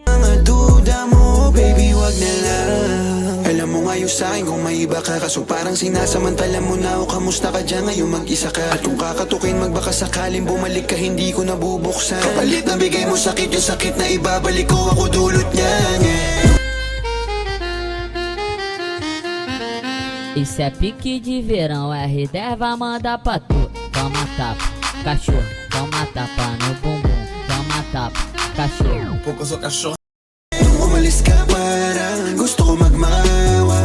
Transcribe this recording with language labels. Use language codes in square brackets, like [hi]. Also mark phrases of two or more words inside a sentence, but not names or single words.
[tl] Mga duda mo, baby, wag na lang. Alam mo ngayon sa'kin kung may iba ka. Kaso parang sinasamantala mo na o kamusta ka dyan ngayon mag-isa ka. At kung kakatukin magbaka sakaling bumalik ka, hindi ko nabubuksan. Kapalit na bigay mo sakit, yung sakit na ibabalik ko, ako dulot niyan, yeah. [pt] Isso é pique de verão, R10 vai mandar pra tu. Toma tapa, cachorro, toma tapa no bumbum. Toma tapa, cachorro. Porque eu sou cachorro. [tl] Nung umalis ka parang gusto ko magmahal.